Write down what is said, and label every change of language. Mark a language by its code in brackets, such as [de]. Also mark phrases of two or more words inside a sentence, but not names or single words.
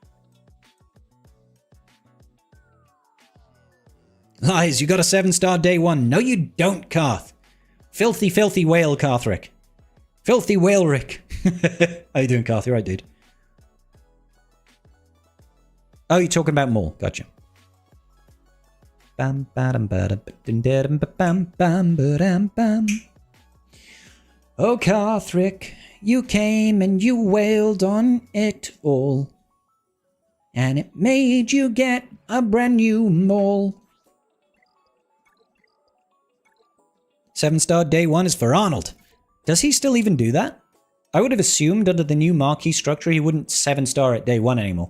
[en] Lies, you got a 7-star day 1. No, you don't, Karth. Filthy, filthy whale, Karthric. Filthy Whale Rick. How you doing, Carthy? Right, dude. Oh, you're talking about Maul. Gotcha. Bam, bam, bam, bam, bam, bam, bam. Oh, Carthrick, you came and you wailed on it all. And it made you get a brand new mole. 7-star day 1 is for Arnold. Does he still even do that? I would have assumed under the new marquee structure he wouldn't 7-star at day 1 anymore.